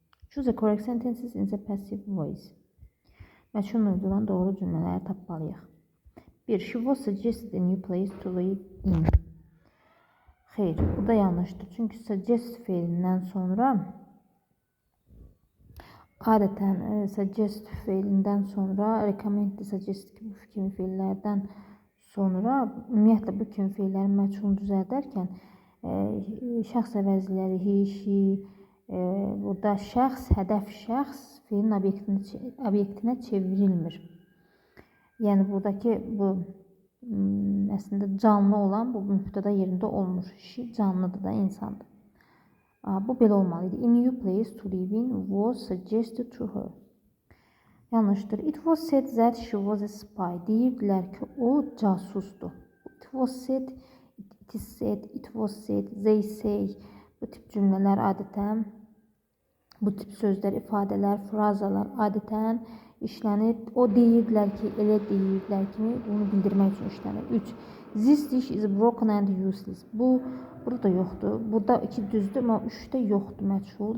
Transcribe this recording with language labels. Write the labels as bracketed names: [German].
[English] Choose the correct sentences in the passive voice. [Azerbaijani] Məşhur mövzudan doğru cümlələri tapmalıyıq. 1. [English] She was suggested a new place to live in. [Azerbaijani] Xeyr, bu da yanlışdır. Çünki suggest feilindən sonra adətən suggest feilindən sonra recommend, suggest kimi feillərdən sonra ümumiyyətlə bu kimi feillərin məchulunu düzəldərkən şəxs əvəzləri, he, she, burada şəxs, hədəf şəxs feilin obyektinə çevrilmir. Yəni buradakı bu əslində canlı olan bu mübtəda yerində olmur. She canlıdır da, insandır. Bu belə olmalıydı. [English] A new place to live in was suggested to her. [Azerbaijani] Yanlışdır. [English] It was said that she was a spy. [Azerbaijani] Deyirdilər ki, o casusdur. [English] It was said, it is said, it was said, they say. [Azerbaijani] Bu tip cümlələr adətən, bu tip sözlər, ifadələr, frazalar adətən işlənir. O deyirdilər ki, elə deyirdilər kimi bunu bildirmək üçün işlənir. 3. [English] This dish is broken and useless. [Azerbaijani] Bu burada yoxdur. Burada 2 düzdür, amma 3-də yoxdur məchul.